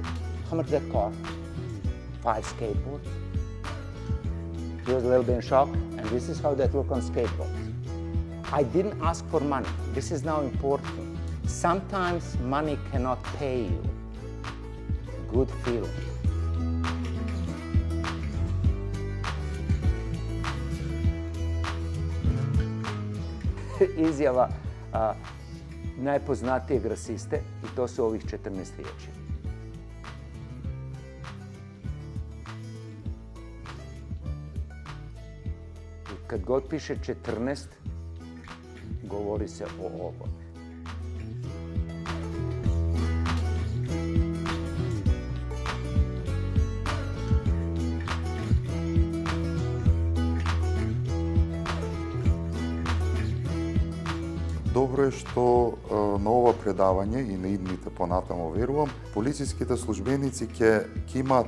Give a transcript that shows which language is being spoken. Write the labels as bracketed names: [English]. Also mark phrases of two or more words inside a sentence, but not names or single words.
[English] How much did that cost? 5 skateboards. He was a little bit in shock, and this is how that look on skateboards. I didn't ask for money. This is now important. Sometimes money cannot pay you. Good feeling. [Croatian] Izjava najpoznatijeg rasiste i to su ovih 14 riječi. Kad god piše 14, govori se o ovom. [Macedonian] Добро е што на ова предавање и на идните понатамо верувам, полициските службеници ќе имаат